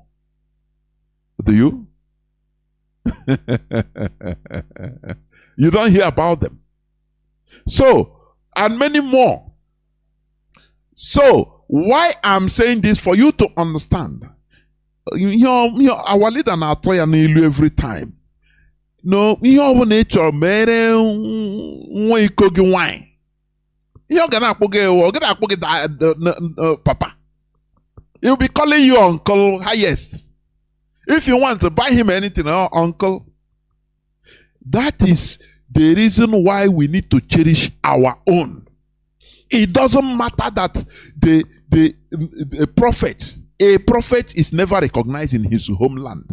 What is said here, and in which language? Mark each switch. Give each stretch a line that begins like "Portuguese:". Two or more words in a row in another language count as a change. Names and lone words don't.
English: Do you? You don't hear about them. So, and many more. So, why I'm saying this for you to understand. Our leader
Igbo: na atoya n'ilu
English: every time. No,
Igbo: ihe ọ bụla ị chọrọ mere nwa iko gị nwanyị. Ihe ọ ga na-akpọ gị ọ ga na-akpọ gị papa.
English: He'll be calling you uncle highest. If you want to buy him anything, uncle. That is the reason why we need to cherish our own. It doesn't matter that a prophet is never recognized in his homeland.